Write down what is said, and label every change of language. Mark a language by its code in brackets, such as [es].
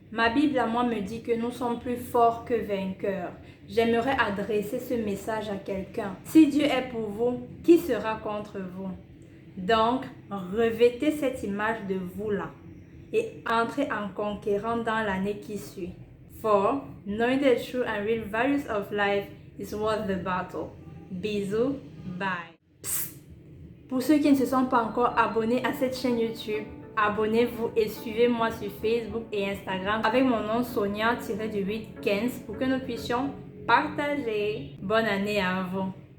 [fr] Ma Bible à moi me dit que nous sommes plus forts que vainqueurs. J'aimerais adresser ce message à quelqu'un. Si Dieu est pour vous, qui sera contre vous? Donc, revêtez cette image de vous là et entrez en conquérant dans l'année qui suit. [en] For knowing the true and real values of life is worth the battle. [fr] Bisous, bye. Psst. Pour ceux qui ne se sont pas encore abonnés à cette chaîne YouTube, abonnez-vous et suivez-moi sur Facebook et Instagram avec mon nom Sonia-815 pour que nous puissions partager. Bonne année à vous.